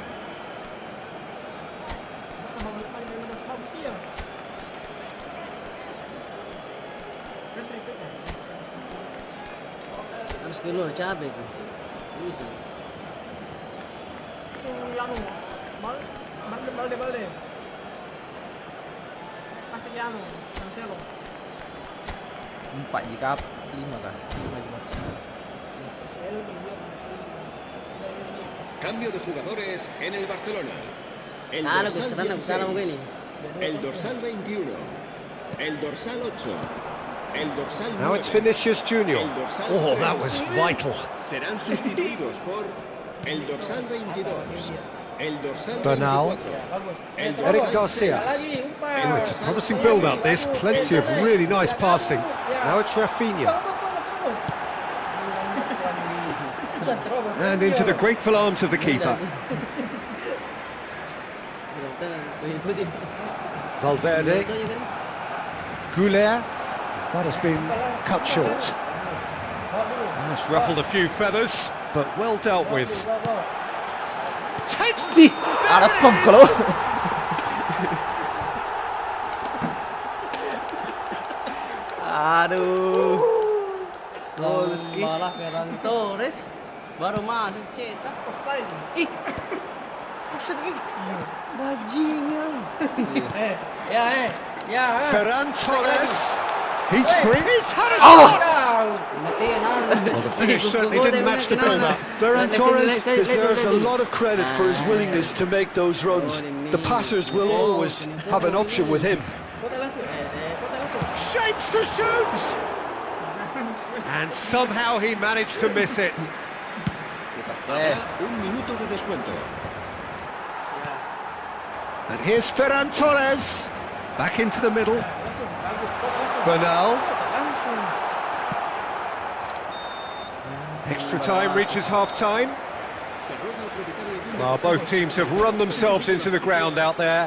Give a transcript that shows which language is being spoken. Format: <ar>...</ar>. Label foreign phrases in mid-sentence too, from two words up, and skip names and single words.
<id>Harus keluar capek tuh. Bisa. Balde. Kasih Yano, Cancelo. 4 jika 5 kah? 5.</id> <es>Cambio de jugadores en el Barcelona. El Lo que dorsal será 16,</es> <id>mungkin ini.</id> <es>el dorsal 21. El dorsal 8. El dorsal 9.</es> <en>Now it's Vinicius Junior.</en> <es>El dorsal</es> <en>Oh, that was vital.</en> <es>serán sustituidos por el dorsal 22. El dorsal Bernal. 24. El Eric dorsal Garcia.</es> <id>Lagi, umpan.</id> <en>Oh, it's a promising build-up, this. Plenty of really nice passing. Now it's Rafinha. And into the grateful arms of the keeper. Valverde. Goulet. That has been cut short. That's ruffled a few feathers, but well dealt with.</en> <id>Arasam kalau. Aduh. Malah Ferran Torres baru masuk cetak. Offside. Ih. Offside lagi. Bajingan. Ya. Ferran Torres.</id> <en>He's free. He's had a shot.</en> <id>Matiin.</id> <en>Well, the finish certainly didn't match the build-up. Ferran Torres deserves a lot of credit for his willingness to make those runs. The passers will always have an option with him. Shapes to shoot! And somehow he managed to miss it.</en> <es>Un minuto de descuento.</es> <en>And here's Ferran Torres. Back into the middle. Bernal. Extra time reaches half-time. Well, both teams have run themselves into the ground out there.</en>